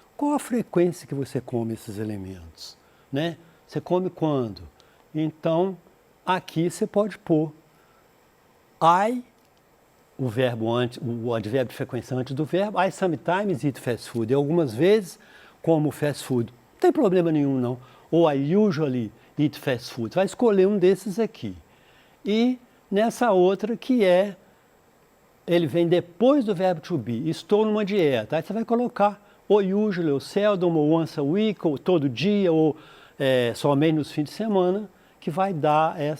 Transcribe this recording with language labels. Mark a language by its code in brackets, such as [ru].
[pt] Qual a frequência que você come esses alimentos, né? Você come quando? Então aqui você pode pôr o advérbio de frequência antes do verbo, [en] I sometimes eat fast food. [pt] E algumas vezes como fast food. Não tem problema nenhum, não. [en] Ou I usually eat fast food. [pt] Vai escolher um desses aqui. E nessa outra que ele vem depois do verbo to be. Estou numa dieta. Aí você vai colocar ou usually, ou seldom, ou once a week, ou todo dia, ou somente nos fins de semana, que vai dar